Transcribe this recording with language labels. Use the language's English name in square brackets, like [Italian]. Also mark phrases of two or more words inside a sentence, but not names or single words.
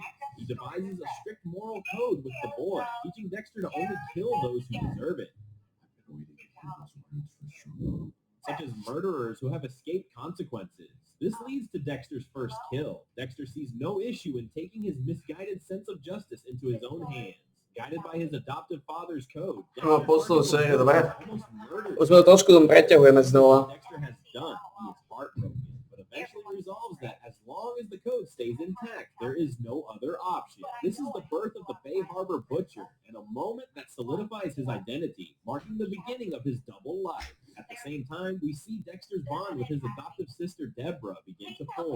[English] He devises a strict moral code with the boy, teaching Dexter to only kill those who deserve it, such as murderers who have escaped consequences. This leads to Dexter's first kill. Dexter sees no issue in taking his misguided sense of justice into his own hands. Guided by his adoptive father's code, No, [Slovak] poslal sériu, dobre. [English] almost murdered. [Slovak] Už sme to trošku preťahujeme znova. [English] Dexter has done. He is heartbroken, but eventually resolves that as long as the code stays intact, there is no other option. This is the birth of the Bay Harbor Butcher, and a moment that solidifies his identity, marking the beginning of his double life. At the same time, we see Dexter's bond with his adoptive sister Deborah begin to form.